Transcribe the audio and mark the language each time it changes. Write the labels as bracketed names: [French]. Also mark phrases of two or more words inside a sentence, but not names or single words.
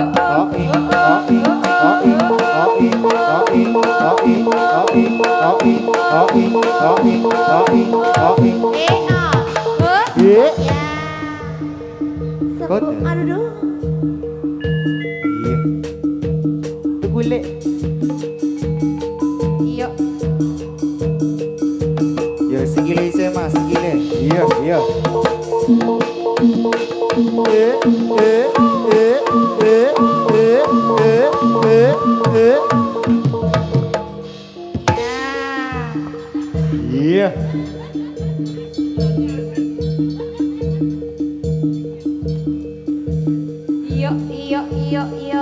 [Indonesian] Ya. Kod. Sepuk, aduh. Iya. Itu kulit. Iya. [Javanese] Ya sikile ise mas, sikile. Iya, iya. Eh, eh, eh, eh, eh, eh, eh, eh. [Indonesian] Ya. Iya. Iya, iya, iya, iya.